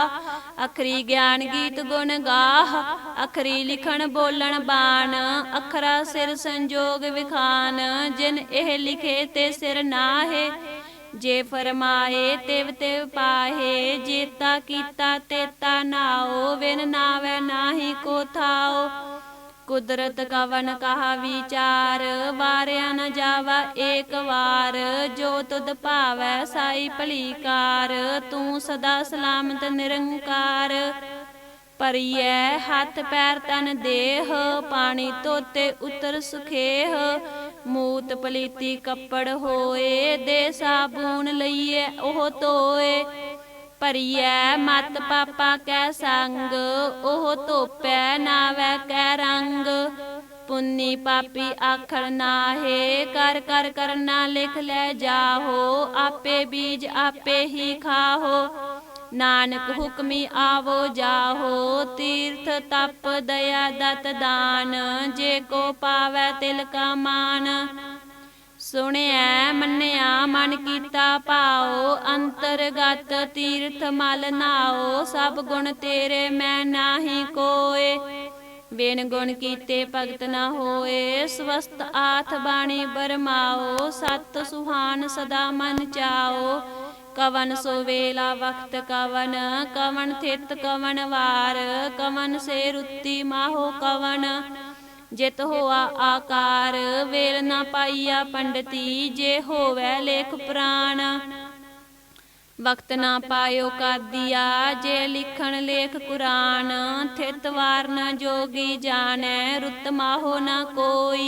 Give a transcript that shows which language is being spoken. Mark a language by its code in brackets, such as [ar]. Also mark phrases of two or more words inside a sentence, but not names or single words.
[pa] ਅਖਰੀ ਗਿਆਨ ਗੀਤ ਗੁਣ ਗਾਹ, ਅਖਰੀ ਲਿਖਣ ਬੋਲਣ ਬਾਣ। ਅਖਰਾ ਸਿਰ ਸੰਜੋਗ ਵਿਖਾਨ, ਜਿਨ ਇਹ ਲਿਖੇ ਤੇ ਸਿਰ ਨਾਹੇ। ਜੇ ਫਰਮਾਏ ਤਿਵ ਤਿਵ ਪਾਹੇ, ਜੇਤਾ ਕੀਤਾ ਤੇਤਾ ਨਾਓ। ਵਿਨ ਨਾਵੈ ਨਾਹੀ ਕੋ ਥਾਓ। ਕੁਦਰਤ ਕਵਨ ਕਹਾ ਵਿਚਾਰ, ਵਾਰਿਆ ਨ ਜਾਵਾ ਏਕ ਵਾਰ। ਜੋ ਤੁਦ ਭਾਵੈ ਸਾਈ ਭਲੀ ਕਾਰ, ਤੂ ਸਦਾ ਸਲਾਮਤ ਨਿਰੰਕਾਰ। ਪਰੀਐ ਹਥ ਪੈਰ ਤਨ ਦੇਹ, ਪਾਨੀ ਧੋਤੇ ਉਤਰ ਸੁਖੇਹ। ਮੂਤ ਪਲੀਤੀ ਕਪੜ ਹੋਏ, ਦੇ ਸਾਬੂਨ ਲਈਏ ਓਹ ਧੋਏ। ਪਰੀਐ ਮਤ ਪਾਪਾ ਕੈ ਸੰਗ, ਓਹ ਧੋਪੈ ਨਾਵੈ ਕੈ ਰੰਗ। ਪੁੰਨੀ ਪਾਪੀ ਆਖੜ ਨਾਹੇ, ਕਰ ਕਰ ਕਰਨਾ ਲਿਖ ਲੈ ਜਾਹੋ। ਆਪੇ ਬੀਜ ਆਪੇ ਹੀ ਖਾਹੋ, ਨਾਨਕ ਹੁਕਮੀ ਆਵੋ ਜਾਹੋ। ਤੀਰਥ ਤਪ ਦਇਆ ਦਤ ਦਾਨ, ਜੇ ਕੋ ਪਾਵੈ ਤਿਲ ਕਾ ਮਾਨ। ਸੁਣਿਆ ਮੰਨਿਆ ਮਨ ਕੀਤਾ ਭਾਓ, ਅੰਤਰਗਤ ਤੀਰਥ ਮਲ ਨਾਓ। ਸਬ ਗੁਣ ਤੇਰੇ ਮੈਂ ਨਾਹੀ ਕੋਇ, ਬਿਨ ਗੁਣ ਕੀਤੇ ਭਗਤ ਨ ਹੋਏ। ਸਵਸਥ ਆਥ ਬਾਣੀ ਬਰਮਾਓ, ਸਤ ਸੁਹਾਨ ਸਦਾ ਮਨ ਚਾਓ। ਕਵਨ ਸੋ ਵੇਲਾ ਵਕਤ ਕਵਨ, ਕਵਨ ਥਿਤ ਕਵਨ ਵਾਰ। ਕਵਨ ਸੇ ਰੁੱਤੀ ਮਾਹੋ ਕਵਨ, ਜਿਤ ਹੋਆ ਆਕਾਰ। ਵੇਲ ਨ ਪਾਇਆ ਪੰਡਿਤੀ, ਜੇ ਹੋਵੈ ਲੇਖ ਪੁਰਾਣ। ਵਕਤ ਨਾ ਪਾਇਓ ਕਰ ਦਿਆ, ਜੇ ਲਿਖਣ ਲੇਖ ਕੁਰਾਨ। ਥਿਤ ਵਾਰ ਨ ਜੋਗੀ ਜਾਨੈ, ਰੁਤ ਮਾਹੋ ਨ ਕੋਈ।